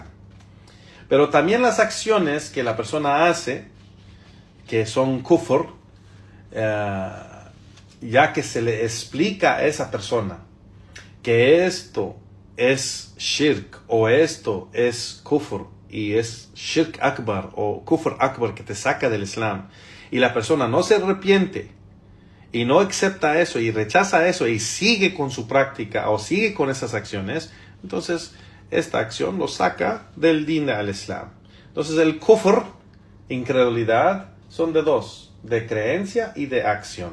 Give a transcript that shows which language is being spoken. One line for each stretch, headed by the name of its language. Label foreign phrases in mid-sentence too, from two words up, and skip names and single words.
Spanish: Pero también las acciones que la persona hace, que son kufr, ya que se le explica a esa persona que esto es shirk o esto es kufr y es
Arabic: شرك أكبر
Spanish: o
Arabic: كفر أكبر
Spanish: que te saca del Islam, y la persona no se arrepiente y no acepta eso y rechaza eso y sigue con su práctica o sigue con esas acciones, entonces esta acción lo saca del
Arabic: دين الإسلام.
Spanish: Entonces el kufr, incredulidad, son de dos: de creencia y de acción.